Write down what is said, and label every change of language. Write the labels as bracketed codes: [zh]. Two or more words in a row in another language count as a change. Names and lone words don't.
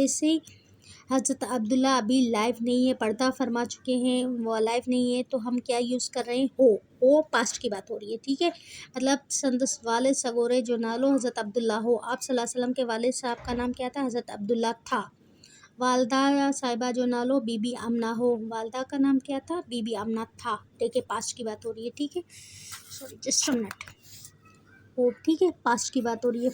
[ur] ایسے ہی حضرت عبداللہ ابھی لائف نہیں ہے، پردہ فرما چکے ہیں، وہ لائف نہیں ہے، تو ہم کیا یوز کر رہے ہیں؟ ہو پاسٹ کی بات ہو رہی ہے، ٹھیک ہے، مطلب [sd] سندس والد سگورے جو نالو حضرت عبداللہ ہو، [ur] آپ صلی اللہ علیہ وسلم کے والد صاحب کا نام کیا تھا؟ حضرت عبداللہ تھا۔ [sd] والدہ صاحبہ جو نالو بی بی آمنہ ہو، [ur] والدہ کا نام کیا تھا؟ بی بی آمنہ تھا، دیکھیں پاسٹ کی بات ہو رہی ہے، ٹھیک ہے، [en] sorry just minute, [ur] ٹھیک ہے، پاسٹ کی بات ہو رہی ہے۔